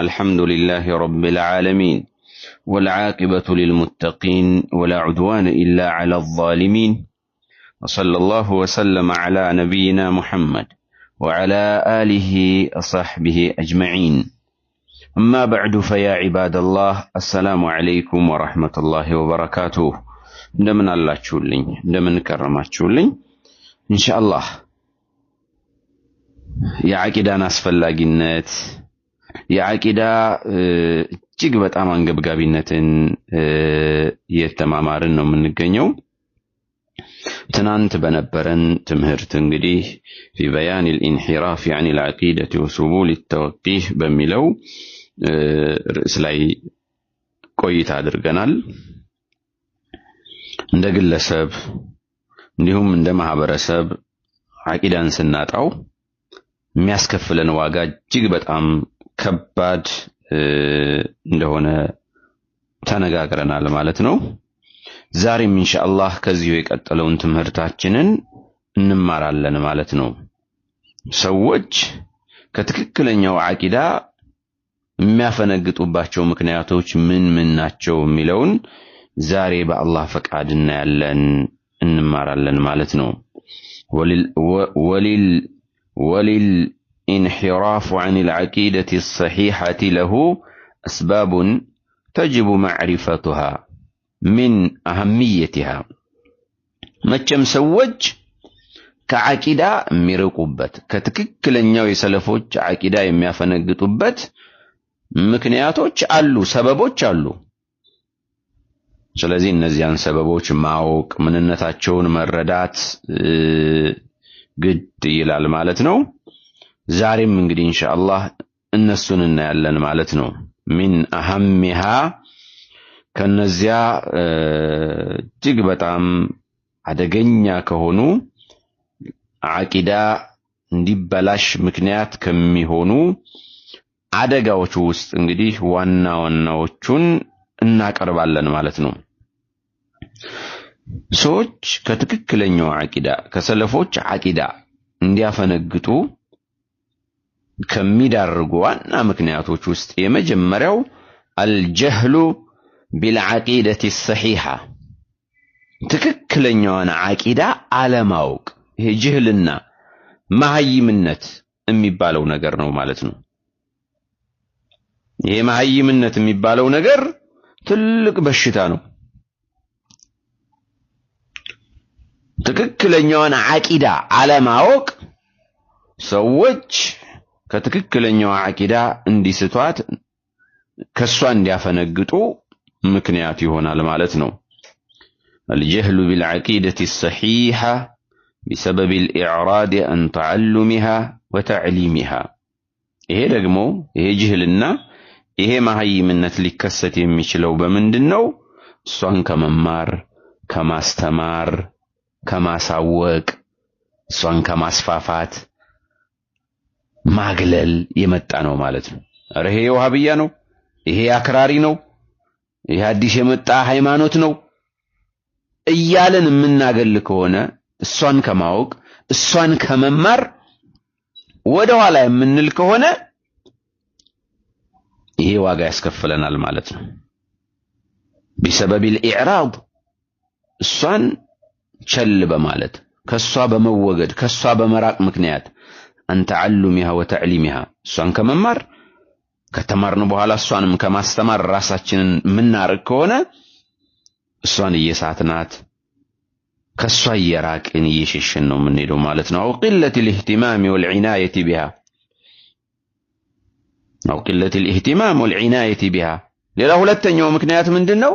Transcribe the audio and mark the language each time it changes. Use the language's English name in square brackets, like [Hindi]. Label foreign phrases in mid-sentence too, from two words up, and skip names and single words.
[Arabic] الحمد لله رب العالمين والعاقبة للمتقين ولا عدوان إلا على الظالمين، وصلى الله وسلم على نبينا محمد وعلى آله وصحبه أجمعين. أما بعد فيا عباد الله، السلام عليكم ورحمة الله وبركاته. [Amharic] እንደምን አላችሁልኝ? እንደምን ከረማችሁልኝ? ኢንሻአላህ የዓቂዳን አስፈላጊነት የዓቂዳ እጅግ በጣም አንገብጋቢነትን የተማማርን ነው የምንገኘው። ትናንት በነበረን ትምህርት እንግዲህ [Arabic] في بيان الانحراف عن العقيدة وسبل التوقيه [Amharic] በሚለው ርዕስ ላይ ቆይታ አድርገናል። እንደ ግለሰብ እንዲሁም እንደ ማህበረሰብ ዓቂዳን ስናጣው የሚያስከፍለን ዋጋ እጅግ በጣም ከባድ እንደሆነ ተነጋግረናል ማለት ነው። ዛሬም ኢንሻአላህ ከዚሁ የቀጠለውን ትምህርታችንን እንማራለን ማለት ነው። ሰዎች ከትክክለኛው ዓቂዳ የሚያፈነግጡባቸው ምክንያቶች ምን ምን ናቸው የሚለውን ዛሬ በአላህ ፈቃድ እናያለን እንማራለን ማለት ነው። [Arabic] وللانحراف عن العقيدة الصحيحة له أسباب تجب معرفتها من أهميتها. [Amharic] መቼም ሰዎች ከዓቂዳ የሚርቁበት ከትክክለኛው የሰለፎች ዓቂዳ የሚያፈነግጡበት ምክንያቶች አሉ፣ ሰበቦች አሉ። ስለዚህ እነዚያን ሰበቦች ማወቅ ምንነታቸውን መረዳት ግድ ይላል ማለት ነው። ዛሬም እንግዲህ ኢንሻአላህ እነሱን እናያለን ማለት ነው። [Arabic] من أهمها [Amharic] ከነዚያ እጅግ በጣም አደገኛ ከሆኑ ዓቂዳ እንዲበላሽ ምክንያት ከሚሆኑ አደጋዎች ውስጥ እንግዲህ ዋና ዋናዎቹን እናቀርባለን ማለት ነው። ሰዎች ከትክክለኛው ዓቂዳ ከሰለፎች ዓቂዳ እንዲያፈነግጡ ከሚዳርጉ ዋና ምክንያቶች ውስጥ የመጀመሪያው [Arabic] الجهل بالعقيدة الصحيحة [Amharic] ትክክለኛውን ዓቂዳ አለማወቅ። ይሄ ጅህልና መሃይምነት የሚባለው ነገር ነው ማለት ነው። ይሄ መሃይምነት የሚባለው ነገር ትልቅ በሽታ ነው። ትክክለኛውን ዓቂዳ አለማወቅ ሰዎች ከትክክለኛው ዓቂዳ እንዲስቷት ከሷ እንዲያፈነግጡ ምክንያት ይሆናል ማለት ነው። [Arabic] الجهل بالعقيدة الصحيحة بسبب الإعراض عن تعلمها وتعليمها. [Amharic] ይሄ ደግሞ ይሄ ጅህልና ይሄ መሃይምነት ሊከሰት የሚችለው በምንድነው? እሷን ከመማር ከማስተማር ከማሳወቅ እሷን ከማስፋፋት ማግለል የመጣ ነው ማለት ነው። አረ ይሄ ወሃቢያ ነው፣ ይሄ አክራሪ ነው፣ ይሄ አዲስ የመጣ ሃይማኖት ነው እያለን የምናገል ከሆነ እሷን ከማወቅ እሷን ከመማር ወደ ኋላ የምንል ከሆነ ይሄ ዋጋ ያስከፍለናል ማለት ነው። [Arabic] بسبب الإعراض [Amharic] እሷን ቸል በማለት ከሷ በመወገድ ከሷ በመራቅ ምክንያት [Arabic] أن تعلمها وتعليمها [Amharic] እሷን ከመማር ከተማርን በኋላ እሷንም ከማስተማር ራሳችንን ምናርቅ ከሆነ እሷን እየሳትናት ከሷ እየራቅን እየሸሸን ነው የምንሄደው ማለት ነው። [Arabic] أو قلة الاهتمام والعناية بها أو قلة الاهتمام والعناية بها [Amharic] ሌላ ሁለተኛው ምክንያት ምንድነው?